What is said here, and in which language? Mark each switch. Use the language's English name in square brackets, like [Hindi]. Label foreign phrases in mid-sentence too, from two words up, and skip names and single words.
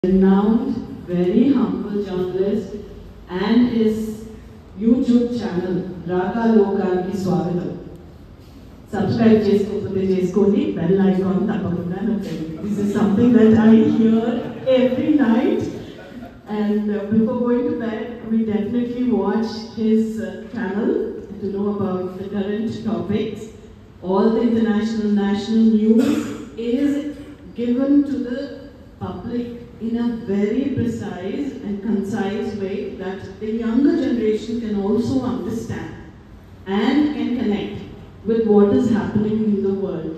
[English] renowned, very humble journalist and his YouTube channel, Raka [Telugu] లోకానికి స్వాగతం. Subscribe cheskoni, [English] bell icon [Telugu] తప్పకుండా నొక్కండి. [English] This is something that I hear every night. And before going to bed, we definitely watch his channel to know about the current topics. All the international, national news is given to the public in a very precise and concise way that the younger generation can also understand and can connect with what is happening in the world.